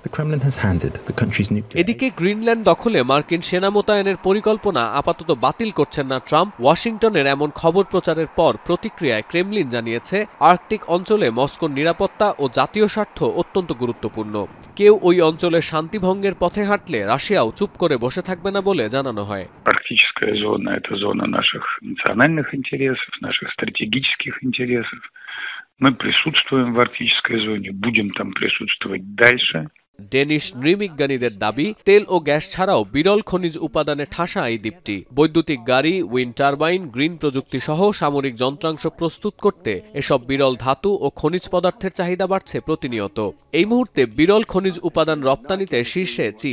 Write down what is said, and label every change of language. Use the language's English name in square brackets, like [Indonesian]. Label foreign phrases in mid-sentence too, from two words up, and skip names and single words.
[Bangla] এদিকে গ্রিনল্যান্ড দখলে মার্কিন সেনা মোতায়েনের পরিকল্পনা আপাতত বাতিল করছেন না ট্রাম্প। ওয়াশিংটনের এমন খবর প্রচারের পর প্রতিক্রিয়ায় ক্রেমলিন জানিয়েছে, আর্কটিক অঞ্চলে মস্কোর নিরাপত্তা ও জাতীয় স্বার্থ অত্যন্ত গুরুত্বপূর্ণ। কেউ ওই অঞ্চলের শান্তিভঙ্গের পথে হাঁটলে রাশিয়াও চুপ করে বসে থাকবে না বলে জানানো হয়। [Russian] Мы присутствуем в арктической зоне, будем там присутствовать дальше. [Bangla] ডেনিশ নৃমিজ্ঞানীদের দাবি, তেল ও গ্যাস ছাড়াও বিরল খনিজ উপাদানে ঠাসা এই দ্বীপটি। বৈদ্যুতিক গাড়ি, [English] wind turbine, [Bangla] গ্রিন প্রযুক্তি সহ সামরিক যন্ত্রাংশ প্রস্তুত করতে এসব বিরল ধাতু ও খনিজ পদার্থের চাহিদা বাড়ছে প্রতিনিয়ত। এই মুহূর্তে বিরল খনিজ উপাদান রপ্তানিতে শীর্ষে চীন।